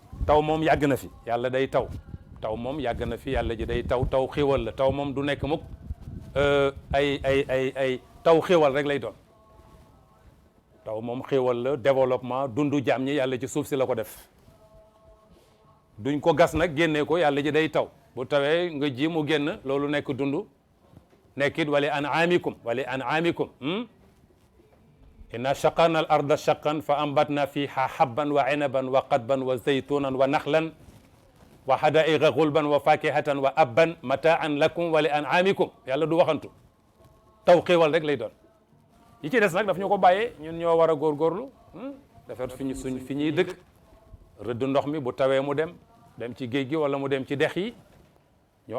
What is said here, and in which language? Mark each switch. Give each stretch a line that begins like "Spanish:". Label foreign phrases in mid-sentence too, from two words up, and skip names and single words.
Wolof: taw moom yàgg na fi yàlla day taw taw moom yàgg na fi yàlla ji day taw taw xéwal la taw moom du nekk mukk ay taw xéwal rek lay doon taw moom xéwal la développement dundu jaam ñi yàlla ci suuf si la ko def duñ ko gas nag génnee ko yàlla ji day taw bu tawee nga ji mu génn loolu nekk dundu nekkit
Arabic: ولأنعامكم إنا شققنا الأرض شقا فأنبتنا فيها حبا وعنبا وقضبا وزيتونا ونخلا وحدائق غلبا وفاكهة وأبا متاعا لكم ولأنعامكم
Wolof: yàlla du waxantu taw xéewal rek lay doon yi ci des nag daf ñu ko bàyyee ñun ñoo war a góorgóorlu defar fi ñuy dëkk rëdd ndox mi bu tawee mu dem ci géej gi wala mu dem ci dex yi ñoo